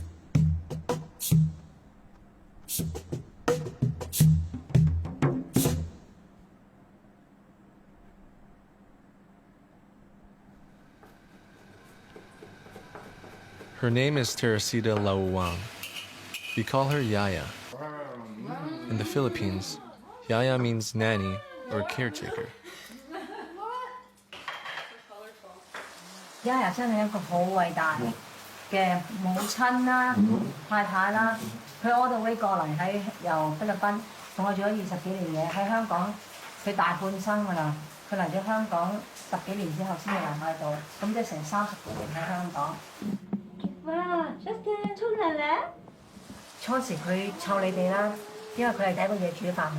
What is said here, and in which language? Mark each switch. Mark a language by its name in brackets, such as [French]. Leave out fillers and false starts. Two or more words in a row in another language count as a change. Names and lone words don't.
[English] Her name is Teresita Lauwang. We call her Yaya. In the Philippines, Yaya means nanny or caretaker. [Cantonese] Yaya 真係一個好偉大嘅母親啦、太太啦。佢 [English] all the way [Cantonese] 過嚟由菲律賓同我做咗20幾年嘢，喺香港佢大半生㗎啦。佢嚟咗香港10幾年之後先至嚟喺度，咁即係成30幾年喺香港。哇 ，Justin 出嚟咧！初時佢湊你哋啦，因為佢係第一個嘢煮飯嘅。